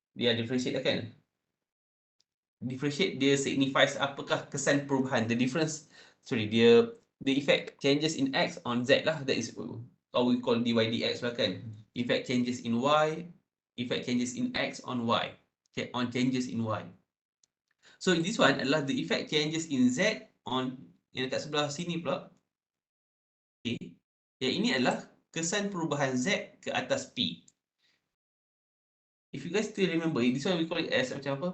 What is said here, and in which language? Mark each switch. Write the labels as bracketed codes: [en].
[en] Dia differentiate kan? Differentiate dia signifies [ms] apakah kesan perubahan, [en] the difference, the effect changes in X on Z lah. That is how we call dy dx lah kan? Effect changes in Y, effect changes in X on Y, on changes in Y. So this one adalah the effect changes in Z on [ms] yang dekat sebelah sini pula. [en] Okay. [ms] Yang ini adalah kesan perubahan Z ke atas P. [en] If you guys still remember, this one we call it as [ms] macam apa?